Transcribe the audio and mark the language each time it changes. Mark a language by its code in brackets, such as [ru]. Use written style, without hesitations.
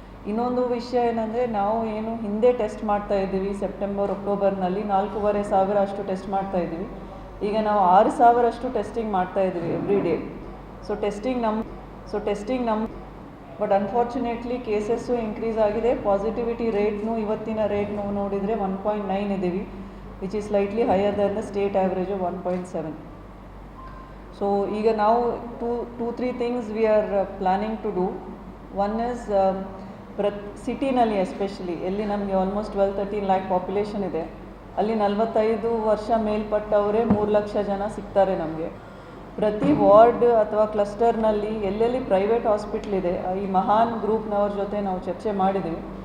[kn] ಇನ್ನೊಂದು ವಿಷಯ ಏನಂದರೆ, ನಾವು ಏನು ಹಿಂದೆ ಟೆಸ್ಟ್ ಮಾಡ್ತಾ ಇದ್ದೀವಿ ಸೆಪ್ಟೆಂಬರ್ ಅಕ್ಟೋಬರ್ನಲ್ಲಿ 4500 ಅಷ್ಟು ಟೆಸ್ಟ್ ಮಾಡ್ತಾ ಇದ್ದೀವಿ. ಈಗ ನಾವು 6000 ಅಷ್ಟು ಟೆಸ್ಟಿಂಗ್ ಮಾಡ್ತಾ ಇದ್ದೀವಿ [en] Every day. [kn] So testing but unfortunately cases increase ಆಗಿದೆ. ಪಾಸಿಟಿವಿಟಿ ರೇಟ್ನು ಇವತ್ತಿನ ರೇಟ್ನು ನೋಡಿದರೆ 1.9 ಇದ್ದೀವಿ, [en] which is slightly higher than the state average of 1.7. So [kn] ಈಗ ನಾವು [en] 2-3 things we are planning to do. One is [kn] ಸಿಟಿನಲ್ಲಿ especially ಎಲ್ಲಿ ನಮಗೆ ಆಲ್ಮೋಸ್ಟ್ 12-13 ಲ್ಯಾಕ್ ಪಾಪ್ಯುಲೇಷನ್ ಇದೆ, ಅಲ್ಲಿ 45 ವರ್ಷ ಮೇಲ್ಪಟ್ಟವರೇ 3 ಲಕ್ಷ ಜನ ಸಿಗ್ತಾರೆ ನಮಗೆ. ಪ್ರತಿ ವಾರ್ಡ್ ಅಥವಾ ಕ್ಲಸ್ಟರ್ನಲ್ಲಿ ಎಲ್ಲೆಲ್ಲಿ ಪ್ರೈವೇಟ್ ಹಾಸ್ಪಿಟ್ಲ್ ಇದೆ, ಈ ಮಹಾನ್ ಗ್ರೂಪ್ನವ್ರ ಜೊತೆ ನಾವು ಚರ್ಚೆ ಮಾಡಿದ್ದೀವಿ.